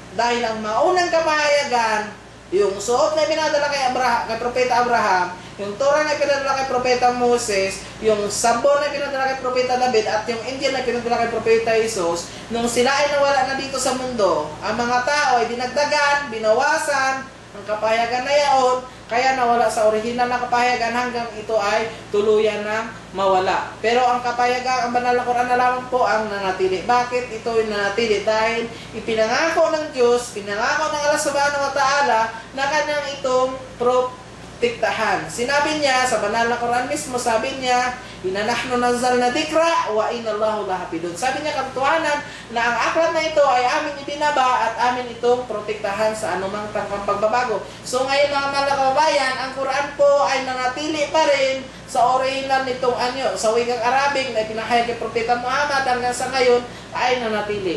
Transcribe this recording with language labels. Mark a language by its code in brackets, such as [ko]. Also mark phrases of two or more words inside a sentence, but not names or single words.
[tl] Dahil ang maunang kapahayagan, yung Suhuf na pinadala kay Propeta Abraham, yung Torah na pinadala kay Propeta Moses, yung Sabor na pinadala kay Propeta David, at yung Injil na pinadala kay Propeta Jesus, nung sila ay nawala na dito sa mundo, ang mga tao ay dinagdagan, binawasan ang kapahayagan na yaon, kaya nawala sa original na kapahayagan hanggang ito ay tuluyan na mawala. Pero ang kapahayagan, ang banal na Quran na lamang po ang nanatili. Bakit ito ay nanatili? Dahil ipinangako ng Diyos, pinangako ng Allah [ar] سبحانه وتعالى [tl] na kanyang itong protektahan. Sinabi niya sa banal na Quran mismo, sabi niya, [ar] "إنا نحن نزلنا ذكرا وإنا الله لحافظون." [tl] Sabi niya katotohanan na ang aklat na ito ay amin ibinaba at amin itong protektahan sa anumang tangkang pagbabago. So ngayon, mga mahal na kababayan, ang Quran po ay nanatili pa rin sa original nitong anyo, sa wikang Arabic na pinahayag kay Propeta Muhammad hanggang sa ngayon ay nanatili.